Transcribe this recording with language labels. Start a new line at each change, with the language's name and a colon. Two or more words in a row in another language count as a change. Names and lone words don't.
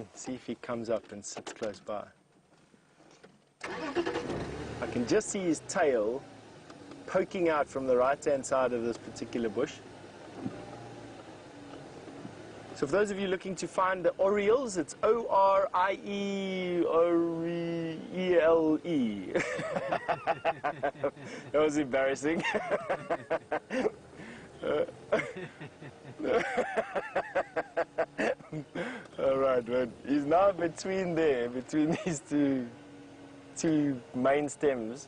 English: See if he comes up and sits close by. I can just see his tail poking out from the right-hand side of this particular bush. So for those of you looking to find the orioles, it's O-R-I-E-O-R-E-E-L-E. That was embarrassing. All right, but he's now between these two main stems.